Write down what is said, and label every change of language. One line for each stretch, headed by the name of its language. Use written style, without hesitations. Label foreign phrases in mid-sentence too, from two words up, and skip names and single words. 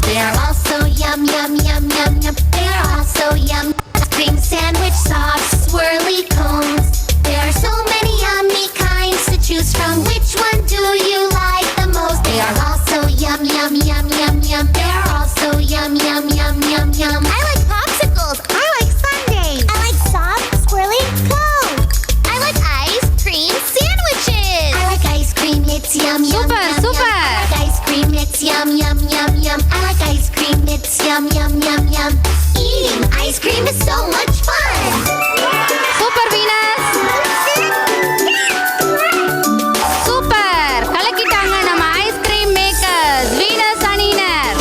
English: They are all so yum yum yum yum yum. They are all so yum. Ice cream sandwich, soft, swirly cones. There are so many yummy kinds to choose from. Which one do you like the most? They are all so yum yum yum yum yum. They are all so yum yum yum yum yum. I like popsicles. I like sundaes. I like soft, swirly cones. I like ice cream sandwiches. I like ice cream. It's yum yum Super, yum super. yum. I like ice cream. It's yum yum yum yum. I like ice cream. It's yum yum yum yum. Eating ice cream is so much fun. Super Venus. Super.
Tamil: கலக்கிட்டாங்க நம்ம
English: ice cream makers
Tamil: வீனஸ் அணியினர்.